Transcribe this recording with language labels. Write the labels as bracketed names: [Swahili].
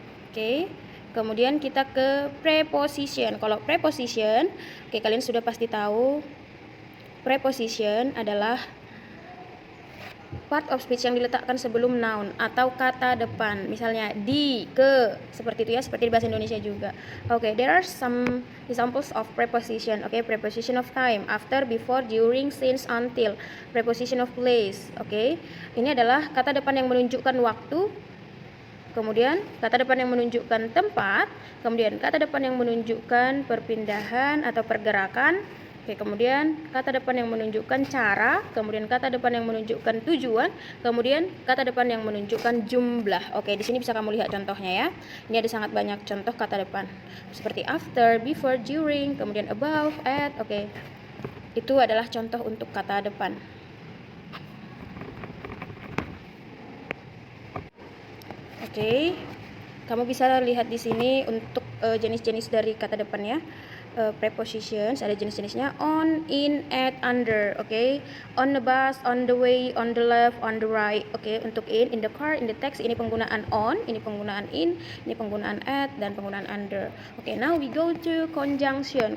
[Indonesian] Oke. Kemudian kita ke preposition. Kalau preposition, oke, kalian sudah pasti tahu preposition adalah part of speech yang diletakkan sebelum noun atau kata depan. Misalnya di, ke, seperti itu ya, seperti di bahasa Indonesia juga. [English] Oke, there are some examples of preposition. Oke, preposition of time, after, before, during, since, until. Preposition of place. [Indonesian] Oke, ini adalah kata depan yang menunjukkan waktu. Kemudian kata depan yang menunjukkan tempat. Kemudian kata depan yang menunjukkan perpindahan atau pergerakan. Oke, kemudian kata depan yang menunjukkan cara, kemudian kata depan yang menunjukkan tujuan, kemudian kata depan yang menunjukkan jumlah. Oke, di sini bisa kamu lihat contohnya ya. Ini ada sangat banyak contoh kata depan. Seperti after, before, during, kemudian above, at. Oke. Itu adalah contoh untuk kata depan. Oke. Kamu bisa lihat di sini untuk jenis-jenis dari kata depan ya. Prepositions ada jenis-jenisnya: on, in, at, under. Oke. [English] On the bus, on the way, on the left, on the right. Oke. [Indonesian] Untuk [English] in the car, in the text, [Indonesian] ini penggunaan on, ini penggunaan in, ini penggunaan at, dan penggunaan under. [English] Oke, now we go to conjunction.